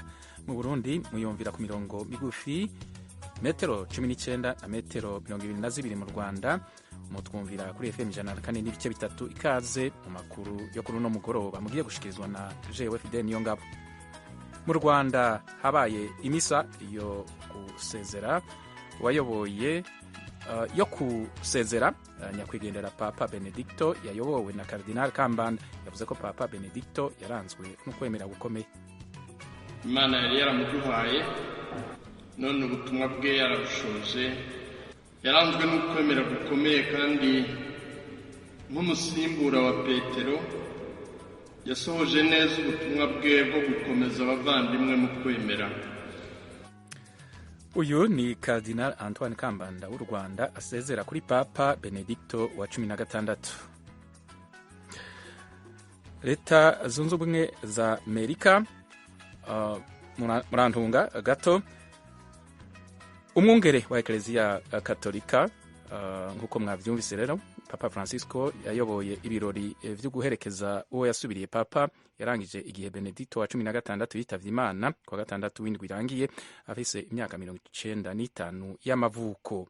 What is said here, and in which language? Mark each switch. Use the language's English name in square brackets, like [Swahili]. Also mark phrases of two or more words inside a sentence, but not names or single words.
[Rundi] Mu Burundi muyumvira ku mirongo migufi metero 19 na metero 22 mu Rwanda, mutwumvira kuri FM 104 n'ibice bitatu. Ikaze mu makuru yo kuri uno mugoroba mugiye gushikirizwa na jewe Fidel Niyongabo. [Kinyarwanda] Mu Rwanda habaye imisa yo gusezera wayoboye yo kusezera nyakwigendera Papa Benedicto yayobowe na Cardinal Kambanda. Yavuze ko Papa Benedicto yaranzwe no kwemera gukomeye. Imana yari yaramuduhaye, none ubutumwa bwe yarabushoje. Yaranzwe no kwemera gukomeye, kandi nk'umusimbura wa Petero yasohoje neza ubutumwa bwe bwo gukomeza abavandimwe mu kwemera. Uyu ni Cardinal Antoine Kambanda w'u Rwanda asezera kuri Papa Benedicto wa 16. [Rundi] Leta zunze ubumwe za Amerika, murantunga gato, umwungere wa Eklezia Katolika, nk'uko mwavyumvise rero, Papa Francisco yayoboye ibirori vyo guherekeza uwo yasubiriye Papa yarangije igihe Benedicto wa 16 yitavye Imana ku wa gatandatu w'indwi irangiye afise imyaka 95 y'amavuko.